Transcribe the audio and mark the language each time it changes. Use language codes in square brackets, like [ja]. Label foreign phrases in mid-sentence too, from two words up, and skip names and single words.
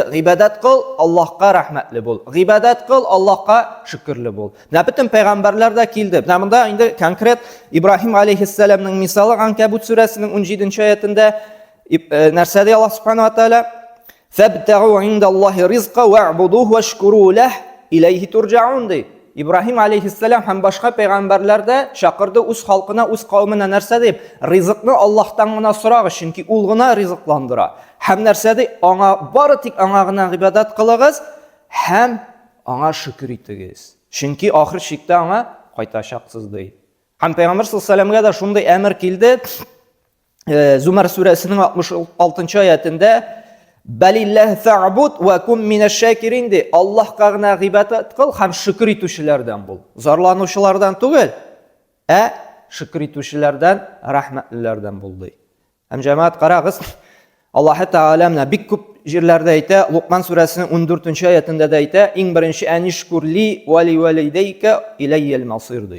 [tt] Гыйбадат кыл, Аллаһка рәхмәтле бул. Гыйбадат кыл, Аллаһка шөкерле бул. Бөтен пәйгамбәрләр дә килде. Монда инде конкрет Ибраһим алейхиссаламның мисалы Анкабут сүрәсенең 17-нче аятында нәрсә ди Аллаһ [ar] سبحانه وتعالى? فابتغوا عند الله رزقا واعبدوه واشكروا له إليه ترجعون ди. [tt] Ибраһим алейхиссалам һәм башка пәйгамбәрләр дә чакырды үз халкына, үз кавмына нәрсә дип? Ризыкны Аллаһтан гына сорагыз, чөнки ул гына ризыкландыра. Һәм нәрсә ди? Аңа бары тик аңа гына гыйбадат кылыгыз һәм аңа шөкер итегез. Чөнки ахыр чиктә аңа кайтачаксыз ди. Һәм пәйгамбер [ar] صلى الله عليه وسلم [tt] дә шундый әмер килде. Зумар сүрәсенең 66-нчы аятында [ar] بل الله فاعبد وكن من الشاكرين ди. [tt] Аллаһка гына гыйбадат кыл һәм шөкер итүчеләрдән бул. Зарланучылардан түгел, шөкер итүчеләрдән, рәхмәтлеләрдән бул ди. Һәм җәмәгать, карагыз, Аллаһ Тәгалә менә бик күп җирләрдә әйтә, Луқман сүрәсенең 14-нче аятында да әйтә, иң беренче [ar] أن اشكر لي ولوالديك إلي المصير [tt] ди.